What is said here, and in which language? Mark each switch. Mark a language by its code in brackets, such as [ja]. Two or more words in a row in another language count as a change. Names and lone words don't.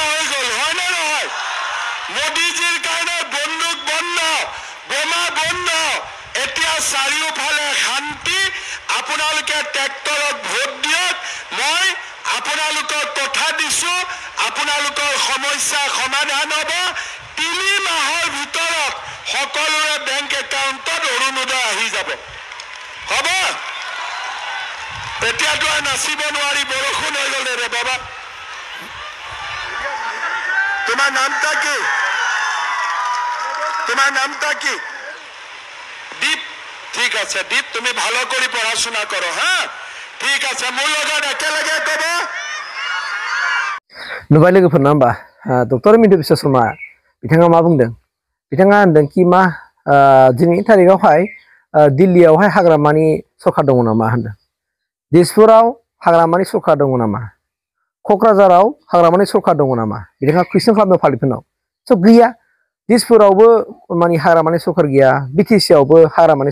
[as] হৈ গ'ল হয়নে নহয় মোদীজীৰ কাৰণে বন্দুক বন্ধ বোমা বন্ধ এতিয়া চাৰিওফালে শান্তি আপোনালোকে ট্ৰেক্টৰত ভোট দিয়ক মই আপোনালোকৰ কথা দিছো আপোনালোকৰ সমস্যা সমাধান হ'ব 3 মাহৰ ভিতৰত সকলোৰে বেংক একাউণ্টত অৰুণোদয় আহি যাব হ'ব এতিয়াতো নাচিব নোৱাৰি বৰষুণ হৈ গ'ল ৰে বাবা তোমাৰ নামটা কি তোমাৰ নামটা কি দীপ ঠিক আছে দীপ তুমি [bn] ভালো কৰি পড়াশোনা করো হ্যাঁ [as] ঠিক আছে মোৰ লগত একেলগে কব [brx] नुबाय लोगोफोरना होमबा डक्टर हेमेन्त बिश्व शर्मा बिथाङा मा बुंदों बिथाङा होनदों कि मा दिनैनि तारिखआवहाय दिल्लीयावहाय हाग्रामानि सरकार दङ नामा होनदों दिसपुराव हाग्रामानि सरकार दङ नामा क'क्राझाराव हाग्रामानि सरकार दङ नामा बिथाङा कुइसन खालामदों पाब्लिकफोरनाव स' गैया दिसपुरावबो माने हाग्रामानि सरकार गैया बिटिसि आवबो हाग्रामानि